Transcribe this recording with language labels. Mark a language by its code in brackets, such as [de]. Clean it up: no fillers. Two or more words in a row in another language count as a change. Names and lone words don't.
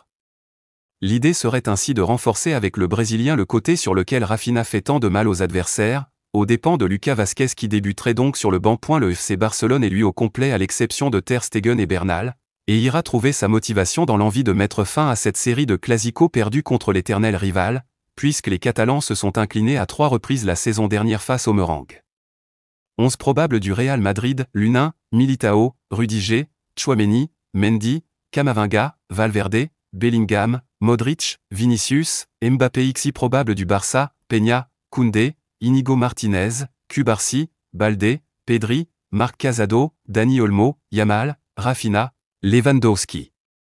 [fr] L'idée serait ainsi de renforcer avec le Brésilien le côté sur lequel Rafinha fait tant de mal aux adversaires, aux dépens de Lucas Vazquez qui débuterait donc sur le banc. Le FC Barcelone est lui au complet à l'exception de Ter Stegen et Bernal, et ira trouver sa motivation dans l'envie de mettre fin à cette série de classicos perdus contre l'éternel rival, puisque les Catalans se sont inclinés à 3 reprises la saison dernière face aux Merengues. 11 probables du Real Madrid, l'U9, Militao, Rudiger, Tchouaméni, Mendy, Camavinga, Valverde, Bellingham, Modric, Vinicius, Mbappé. XI probables du Barça, Peña, Koundé, Inigo Martinez, Cubarsí, Baldé, Pedri, Marc Casado, Dani Olmo, Yamal, Rafinha, Lewandowski.